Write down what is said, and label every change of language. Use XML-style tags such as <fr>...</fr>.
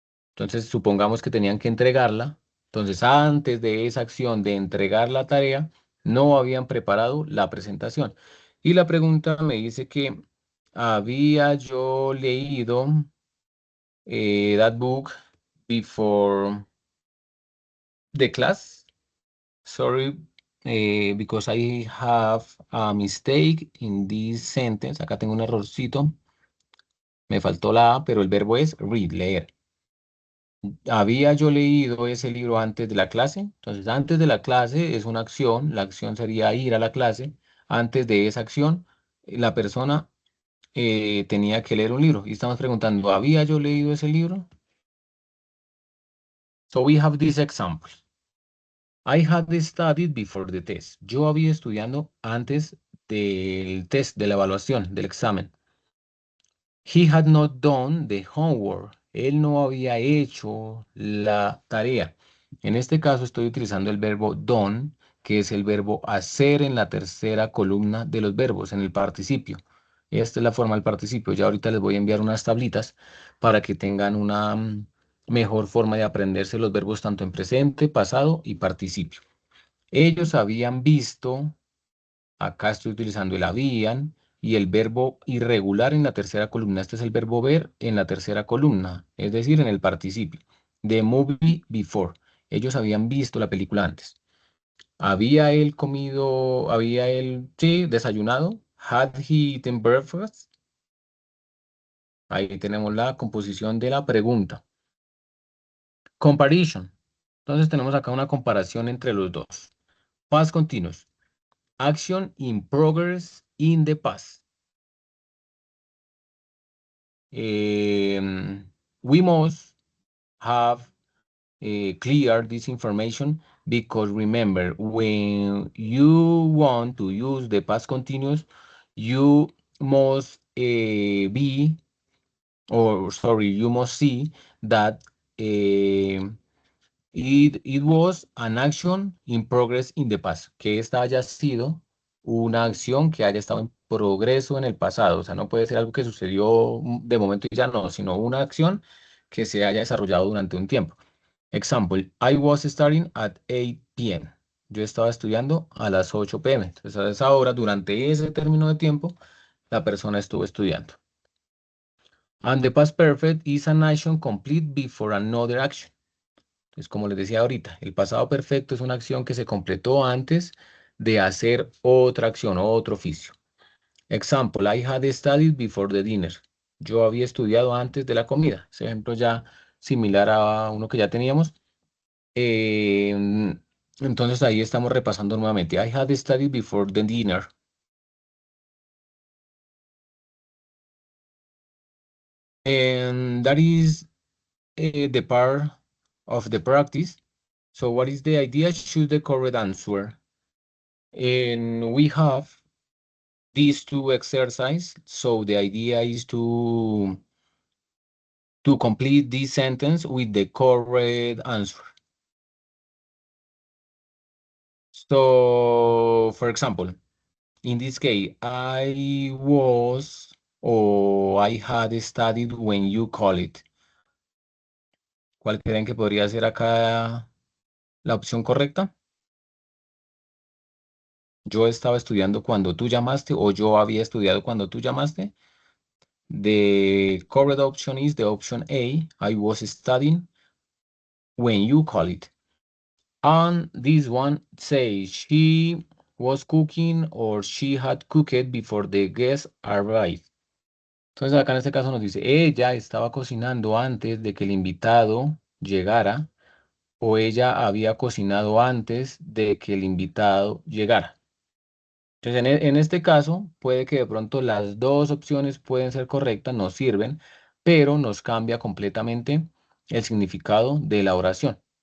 <es>Entonces, supongamos que tenían que entregarla. Entonces, antes de esa acción de entregar la tarea, no habían preparado la presentación. Y la pregunta me dice que había yo leído</es> <en>that book before the class. Sorry, because I have a mistake in this sentence.</en> <es>Acá tengo un errorcito. Me faltó la A, pero el verbo es read, leer. Había yo leído ese libro antes de la clase. Entonces, antes de la clase es una acción. La acción sería ir a la clase. Antes de esa acción, la persona tenía que leer un libro. Y estamos preguntando, ¿había yo leído ese libro?</es> <en>So we have this example. I had studied before the test.</en> <es>Yo había estudiando antes del test, de la evaluación, del examen.</es> <en>He had not done the homework.</en> <es>Él no había hecho la tarea. En este caso estoy utilizando el verbo done, que es el verbo hacer en la tercera columna de los verbos, en el participio. Esta es la forma del participio. Ya ahorita les voy a enviar unas tablitas para que tengan una mejor forma de aprenderse los verbos tanto en presente, pasado y participio. Ellos habían visto. Acá estoy utilizando el habían y el verbo irregular en la tercera columna. Este es el verbo ver en la tercera columna, es decir, en el participio.</es> <en>The movie before.</en> <es>Ellos habían visto la película antes. ¿Había él comido, había él, sí, desayunado?</es> <en>Had he eaten breakfast?</en> <es>Ahí tenemos la composición de la pregunta. Comparison. Entonces tenemos acá una comparación entre los dos.</es> <en>Past continuous. Action in progress in the past. We must have clear this information because remember, when you want to use the past continuous, you must be, or sorry, you must see that uh, it was an action in progress in the past,</en> <es>que esta haya sido una acción que haya estado en progreso en el pasado. O sea, no puede ser algo que sucedió de momento y ya no, sino una acción que se haya desarrollado durante un tiempo.</es> <en>Example, I was studying at 8 p.m.</en> <es>Yo estaba estudiando a las 8 p.m. Entonces, a esa hora, durante ese término de tiempo, la persona estuvo estudiando.</es> <en>And the past perfect is an action complete before another action.</en> <es>Es como les decía ahorita, el pasado perfecto es una acción que se completó antes de hacer otra acción o otro oficio.</es> <en>Example, I had studied before the dinner.</en> <es>Yo había estudiado antes de la comida. Ese ejemplo ya similar a uno que ya teníamos. Em, entonces ahí estamos repasando nuevamente.</es> <en>I had studied before the dinner. And that is the part of the practice. So what is the idea? Choose the correct answer. And we have these two exercises. So the idea is to complete this sentence with the correct answer. So, for example, in this case, I was or I had studied when you call it.</en> <es>¿Cuál creen que podría ser acá la opción correcta? Yo estaba estudiando cuando tú llamaste o yo había estudiado cuando tú llamaste.</es> <en>The correct option is the option A. I was studying when you call it. And this one says she was cooking or she had cooked before the guests arrived.</en> <es>Entonces acá en este caso nos dice, ella estaba cocinando antes de que el invitado llegara o ella había cocinado antes de que el invitado llegara. Entonces en este caso puede que de pronto las dos opciones pueden ser correctas, nos sirven, pero nos cambia completamente el significado de la oración.</es>